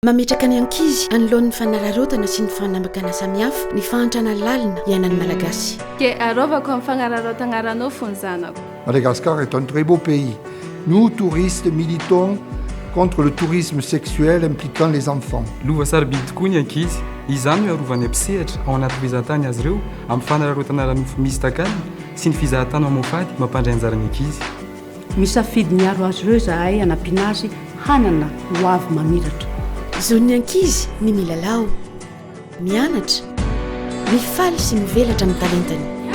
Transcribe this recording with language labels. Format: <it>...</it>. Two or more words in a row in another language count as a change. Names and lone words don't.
<mg>mametraka ny ankizy anoloan'ny fanararotana sy ny fanambakana samihafa ny fahantrana lalina iainan'ny malagasy ke arovako amin'ny fanararotana ranofo ny zanako.</mg> <fr>Madagascar est un très beau pays. Nous, touristes, militons contre le tourisme sexuel impliquant les enfants.</fr> <mg>Lova sarobidy tokoa ny ankizy, izany no arovany ampisehatra ao anaty fizahantany azy ireo amin'ny fanararotana ranofo misy takalina sy ny fizahantany mamofady mampandray anjarany ankizy. Misafidy miaro azy ireo zahay anampiana azy hanana ho avy mamiratra. Zon'ny ankizy ny milalao, mianatra, mifaly sy mivelatra amin'ny talentany.</mg>